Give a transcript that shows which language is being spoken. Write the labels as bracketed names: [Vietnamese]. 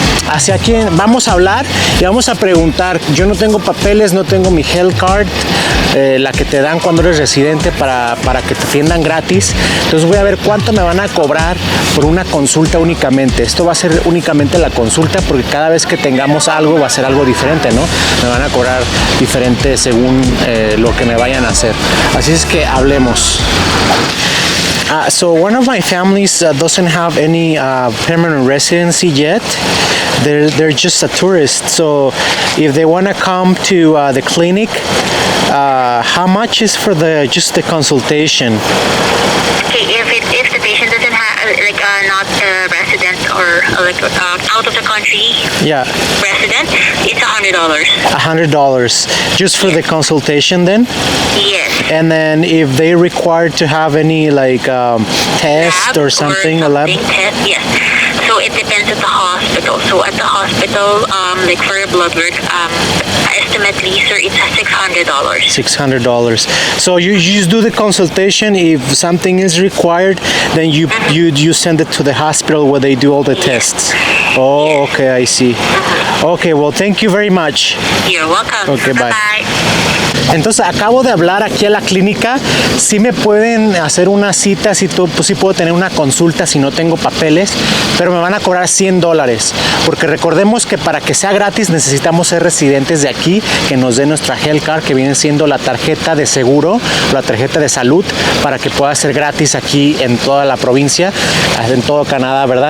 [Spanish] Hacia aquí vamos a hablar y vamos a preguntar. Yo no tengo papeles, no tengo mi health card, la que te dan cuando eres residente para que te atiendan gratis. Entonces voy a ver cuánto me van a cobrar por una consulta únicamente. Esto va a ser únicamente la consulta porque cada vez que tengamos algo va a ser algo diferente, ¿no? Me van a cobrar diferente según lo que me vayan a hacer. Así es que hablemos. [English] So one of my families doesn't have any permanent residency yet. They're just a tourist. So if they want to come to the clinic, how much is for just the consultation? Okay, if the patient doesn't have not a resident or out of the country resident, it's $100. $100 just for the consultation then? Yes. And then if they require to have any test or something, a lab? Test, yes. So it depends at the hospital. So at the hospital, for your blood work, estimately, sir, it's $600. $600. So you just do the consultation. If something is required, then you send it to the hospital where they do all the tests. Oh, okay, I see. Okay, well, thank you very much. You're welcome. Okay, bye. Bye-bye. [Spanish] Entonces acabo de hablar aquí a la clínica. Sí me pueden hacer una cita, sí puedo tener una consulta si no tengo papeles, pero me van a cobrar $100, porque recordemos que para que sea gratis necesitamos ser residentes de aquí, que nos den nuestra health card, que viene siendo la tarjeta de seguro, la tarjeta de salud, para que pueda ser gratis aquí en toda la provincia, en todo Canadá, ¿verdad?